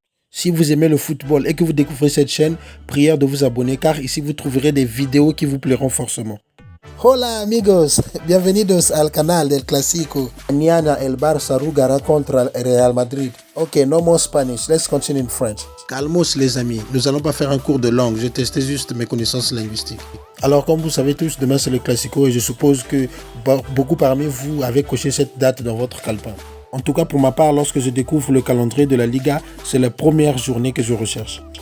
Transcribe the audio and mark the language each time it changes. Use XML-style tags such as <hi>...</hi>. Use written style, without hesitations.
<fr>Si vous aimez le football et que vous découvrez cette chaîne, prière de vous abonner car ici vous trouverez des vidéos qui vous plairont forcément.</fr> <es>Hola amigos, bienvenidos al canal del Clásico. Mañana el Barça jugará contra el Real Madrid.</es> <en>Ok, no more Spanish, let's continue in French.</en> <fr>Calmos les amis, nous allons pas faire un cours de langue, je testais juste mes connaissances linguistiques. Alors comme vous savez tous, demain c'est le Clásico et je suppose que beaucoup parmi vous avez coché cette date dans votre calepin. En tout cas, pour ma part, lorsque je découvre le calendrier de la Liga, c'est la première journée que je recherche.</fr>